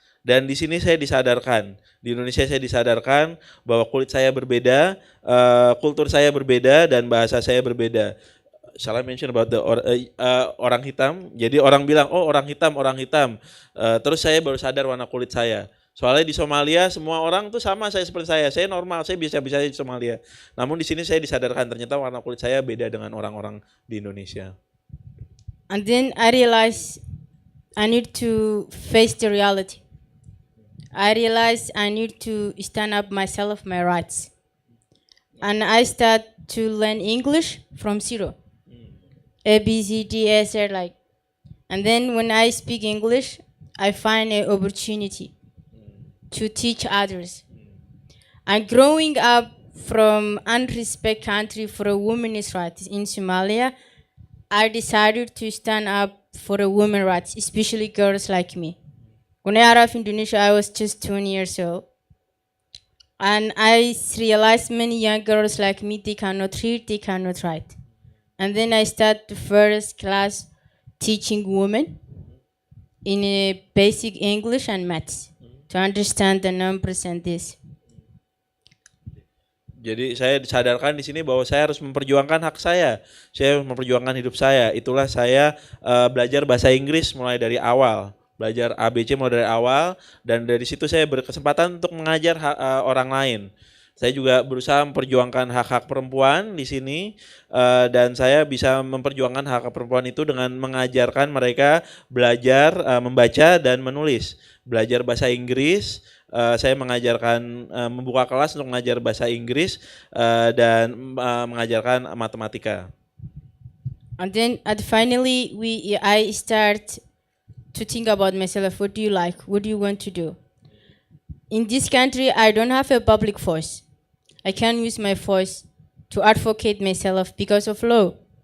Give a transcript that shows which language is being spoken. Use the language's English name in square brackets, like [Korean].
[Indonesian] Dan di sini saya disadarkan, di Indonesia saya disadarkan bahwa kulit saya berbeda, kultur saya berbeda dan bahasa saya berbeda. [English] Shall I mention about the orang hitam? [Indonesian] Jadi orang bilang, oh orang hitam. Terus saya baru sadar warna kulit saya. Soalnya di Somalia semua orang tuh sama saya seperti saya normal, saya bisa-bisa di Somalia. Namun di sini saya disadarkan ternyata warna kulit saya beda dengan orang-orang di Indonesia. [English] And then I realized I need to face the reality. I realized I need to stand up myself, my rights. And I start to learn English from zero. A, B, C, D, S, R, like. And then when I speak English, I find an opportunity to teach others. And growing up from unrespected country for a women's rights in Somalia, I decided to stand up for a women's rights, especially girls like me. When I arrived in Indonesia, I was just 20 years old. And I realized many young girls like me, they cannot read, they cannot write. And then I started the first class teaching women in a basic English and maths to understand the numbers and this. [Indonesian] Jadi saya disadarkan di sini bahwa saya harus memperjuangkan hak saya harus memperjuangkan hidup saya. Itulah saya belajar bahasa Inggris mulai dari awal, belajar ABC mulai dari awal, dan dari situ saya berkesempatan untuk mengajar orang lain. Saya juga berusaha memperjuangkan hak-hak perempuan di sini, dan saya bisa memperjuangkan hak perempuan itu dengan mengajarkan mereka belajar membaca dan menulis, belajar bahasa Inggris. Saya mengajarkan membuka kelas untuk mengajar bahasa Inggris dan mengajarkan matematika. [English] And then finally I start to think about myself. What do you like? What do you want to do? In this country, I don't have a public voice. I can use my voice to advocate myself because of law.